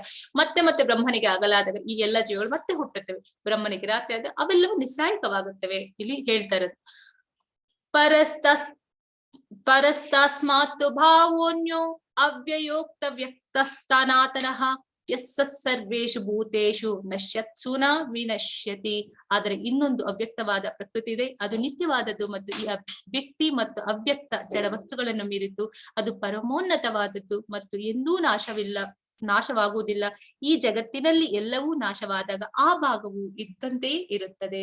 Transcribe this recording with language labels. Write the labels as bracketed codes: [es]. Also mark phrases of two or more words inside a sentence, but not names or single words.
[kn] ಮತ್ತೆ ಬ್ರಹ್ಮನಿಗೆ ಆಗಲಾದಾಗ ಈ ಎಲ್ಲಾ ಜೀವಗಳು ಮತ್ತೆ ಹುಟ್ಟುತ್ತವೆ. ಬ್ರಹ್ಮನಿಗೆ ರಾತ್ರಿ ಆದಾಗ ಅವೆಲ್ಲವೂ ನಿಸ್ಸಾಯಕವಾಗುತ್ತವೆ. ಇಲ್ಲಿ ಹೇಳ್ತಾ ಇರೋದು [sa] ಪರಸ್ತಸ್ಮಾತ್ ಭಾವೋನ್ಯೋ ಅವ್ಯಯೋಕ್ತ ವ್ಯಕ್ತಸ್ಥಾನಾತನಃ ಯಸ್ಸ ಸರ್ವೇಷು ಭೂತೇಷು ನಶ್ಯತ್ಸು ನ ವಿನಶ್ಯತಿ. [kn] ಆದರೆ ಇನ್ನೊಂದು ಅವ್ಯಕ್ತವಾದ ಪ್ರಕೃತಿ ಇದೆ, ಅದು ನಿತ್ಯವಾದದ್ದು ಮತ್ತು ಈ ವ್ಯಕ್ತಿ ಮತ್ತು ಅವ್ಯಕ್ತ ಜಡ ವಸ್ತುಗಳನ್ನು ಮೀರಿದ್ದು ಅದು ಪರಮೋನ್ನತವಾದದ್ದು ಮತ್ತು ಎಂದೂ ನಾಶವಾಗುವುದಿಲ್ಲ. ಈ ಜಗತ್ತಿನಲ್ಲಿ ಎಲ್ಲವೂ ನಾಶವಾದಾಗ ಆ ಭಾಗವು ಇದ್ದಂತೆಯೇ ಇರುತ್ತದೆ.